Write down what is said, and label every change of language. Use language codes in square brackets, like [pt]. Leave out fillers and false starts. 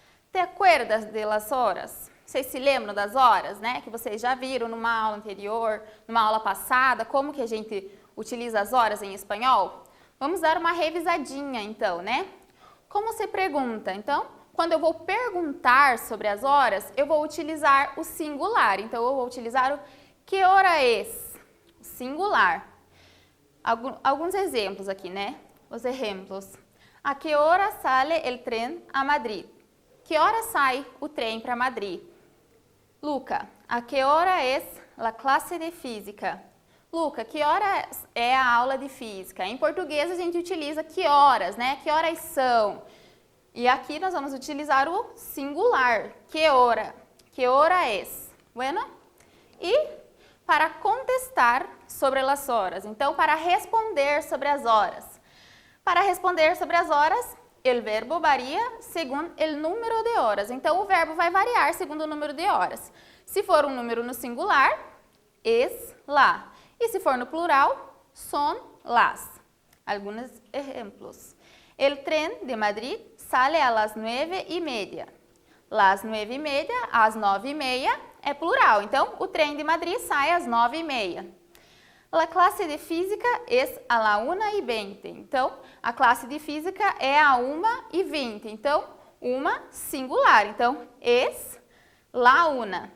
[es] ¿Te acuerdas de las horas? [pt] Vocês se lembram das horas, né? Que vocês já viram numa aula anterior, numa aula passada, como que a gente utiliza as horas em espanhol? Vamos dar uma revisadinha então, né? Como se pergunta? Então, quando eu vou perguntar sobre as horas, eu vou utilizar o singular. Então, eu vou utilizar o [es] que hora es? [pt] Singular. Alguns exemplos aqui, né? Os exemplos. [es] A que hora sale el tren a Madrid? [pt] Que hora sai o trem para Madrid? [es] Luca, a que hora es la clase de física? [pt] Luca, que hora é a aula de física? Em português a gente utiliza que horas, né? Que horas são? E aqui nós vamos utilizar o singular. Que hora? [es] Que hora es? Bueno? [pt] E para contestar sobre as horas. Então, para responder sobre as horas. Para responder sobre as horas, o verbo varia segundo o número de horas. Então, o verbo vai variar segundo o número de horas. Se for um número no singular, [es] es la. [pt] E se for no plural, [es] son las. [pt] Alguns exemplos. [es] El tren de Madrid sale a las 9:30. Las 9:30, [pt] às 9:30 é plural. Então, o trem de Madrid sai às 9:30. A classe de física [es] es a la 1:20. [pt] Então, a classe de física é a 1:20. Então, uma singular. Então, [es] es la 1.